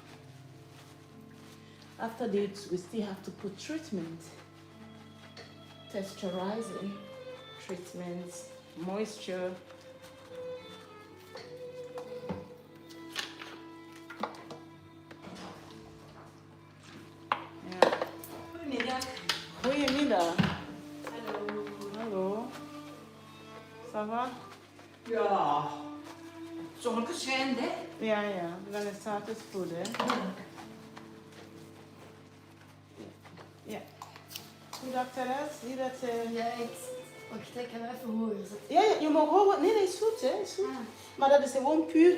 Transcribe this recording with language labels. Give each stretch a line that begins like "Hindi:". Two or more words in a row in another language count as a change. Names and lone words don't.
English: After this, we still have to put treatment, texturizing treatments, moisture. Yeah.
Dutch: Goedemiddag. Goedemiddag. Hallo. Hallo.
French: Ça va?
Dutch: Ja. Zonnetje schijnt, hè? Ja, dan is het goed, hè? Ja. Goed, Teres, zie dat... Ja, ik... Wacht, ik ga hem even horen zetten. Ja, je mag horen. Nee, dat is goed, hè. Is goed. Maar dat is gewoon puur.